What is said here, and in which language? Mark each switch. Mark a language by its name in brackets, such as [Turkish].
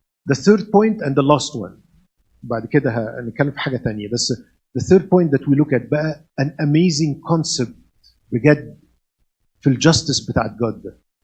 [English] The third point and the last one. [Arabic] بعد كده هنتكلم في حاجة تانية. بس [English] the third point that we look at [Arabic] بقى [English] an amazing concept [Arabic] بجد في الجاستس بتاعت [English] God [Arabic] ده.